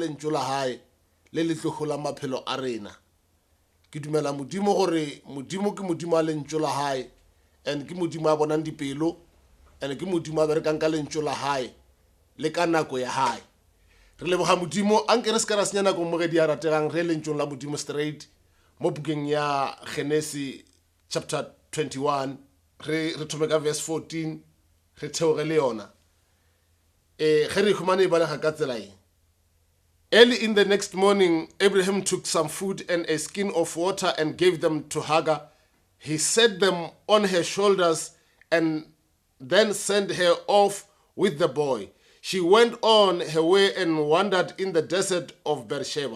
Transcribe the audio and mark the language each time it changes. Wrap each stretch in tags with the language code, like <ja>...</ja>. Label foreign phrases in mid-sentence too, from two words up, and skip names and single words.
<nso>lentšu la gae le le tlo gola maphelo a rena ke dumela modimo gore modimo ke modimo a lentšu la hae and ke modimo a bonang dipelo and ke modimo a berekang ka lentšu la hae le ka nako ya hae re leboga modimo anke re se ka ra senya nako mo ge di a rategang re lentšong la modimo straight mo bukeng ya Genesis chapter 21 re thome ka verse 14 re theoge le yona ge re humane e balega ka tsela eng.</nso> <en>Early in the next morning, Abraham took some food and a skin of water and gave them to Hagar. He set them on her shoulders and then sent her off with the boy. She went on her way and wandered in the desert of Beersheba.</en>